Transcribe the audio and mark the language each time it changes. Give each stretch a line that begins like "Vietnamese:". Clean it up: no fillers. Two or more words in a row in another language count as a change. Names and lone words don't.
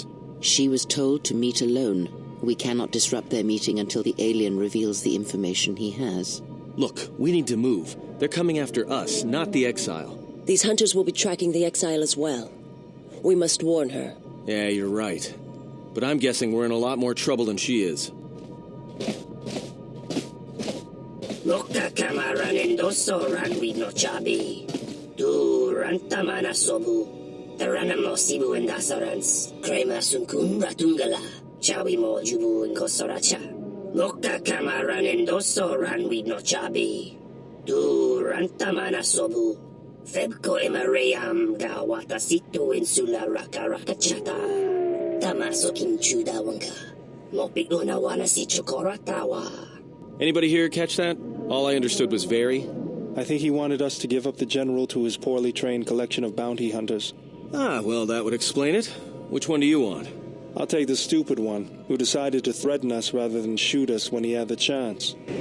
English: She was told to meet alone. We cannot disrupt their meeting until the alien reveals the information he has. Look, we need to move. They're coming after us, not the exile. These hunters will be tracking the exile as well. We must warn her. Yeah, you're right. But I'm guessing we're in a lot more trouble than she is. Mokka kamaranen dosoran we no chabi. Du rantamana sobu. Taranamo sibu and dasarans. Krema sunkun ratungala. Chawi mo jubu and kosoracha. Mokka kamaranen dosoran we no chabi. Du rantamana sobu. Febko emareyam gawata situ insula raka rakachata. Tamaso kinchuda wanka. Mopiguna wana si chokoratawa. Anybody here catch that? All I understood was very. I think he wanted us to give up the general to his poorly trained collection of bounty hunters. Ah, well, that would explain it. Which one do you want? I'll take the stupid one, who decided to threaten us rather than shoot us when he had the chance.